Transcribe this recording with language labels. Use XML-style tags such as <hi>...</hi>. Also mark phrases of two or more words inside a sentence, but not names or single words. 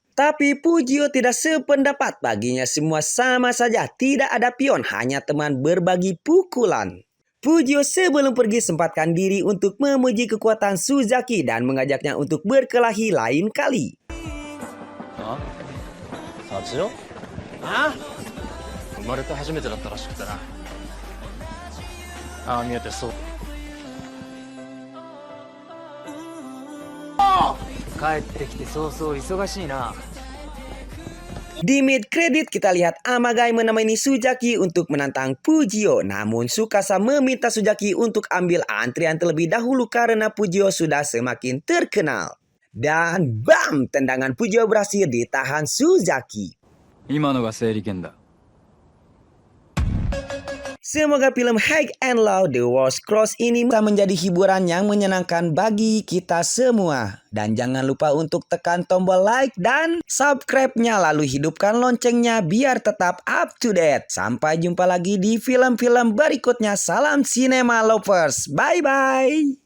<id>Tapi Fujio tidak sependapat, baginya semua sama saja, tidak ada pion, hanya teman berbagi pukulan. Fujio sebelum pergi sempatkan diri untuk memuji kekuatan Suzaki dan mengajaknya untuk berkelahi lain kali. Satsuyo? Ah?</id> <ja>生まれて初めてだったらしくてな。ああ見えてそう。帰ってきて早々忙しいな。</ja> <id>Di</id> <en>mid credit</en> <id>kita lihat Amagai menemani Suzaki untuk menantang Fujio, namun Tsukasa meminta Suzaki untuk ambil antrian terlebih dahulu karena Fujio sudah semakin terkenal. Dan bam, tendangan Fujio berhasil ditahan Suzaki.</id> <ja>今のが整理券だ。</ja> <id>Semoga film High and Low The Wars Cross ini bisa menjadi hiburan yang menyenangkan bagi kita semua. Dan jangan lupa untuk tekan tombol like dan subscribe-nya, lalu hidupkan loncengnya biar tetap</id> <en>up to date.</en> <id>Sampai jumpa lagi di film-film berikutnya. Salam Cinema Lovers. Bye-bye.</id>